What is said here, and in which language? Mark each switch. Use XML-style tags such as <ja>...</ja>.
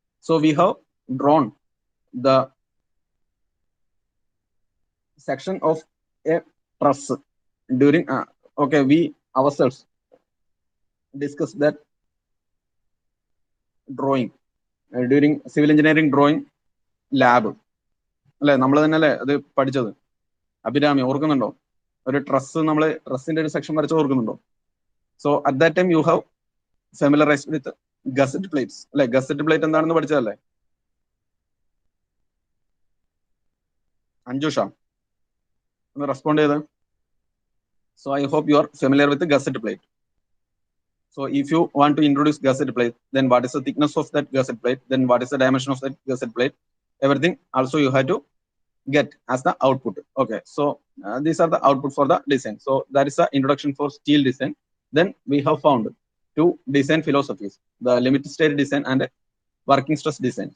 <en>So we have drawn the section of a truss during okay, we ourselves discussed that drawing during civil engineering drawing lab</en> <ml>അല്ലെ, നമ്മൾ തന്നെ അല്ലേ അത് പഠിച്ചത്? അഭിരാമി ഓർക്കുന്നുണ്ടോ? ഒരു ട്രസ്, നമ്മൾ ട്രസ്സിന്റെ ഒരു സെക്ഷൻ വരച്ച് ഓർക്കുന്നുണ്ടോ?</ml> <en>so at that time you have familiarised with gusset plates</en> <ml>അല്ലെ? ഗസറ്റ് പ്ലേറ്റ് എന്താണെന്ന് പഠിച്ചതല്ലേ? അഞ്ജുഷ ഒന്ന് റെസ്പോണ്ട് ചെയ്ത്.</ml> <en>So I hope you are familiar with gusset plate. So if you want to introduce gusset plate, then what is the thickness of that gusset plate? Then what is the dimension of that gusset plate? Everything also you have to get as the output. Okay, so these are the output for the design. So that is the introduction for steel design. Then we have found 2 design philosophies: the limit state design and working stress design.</en>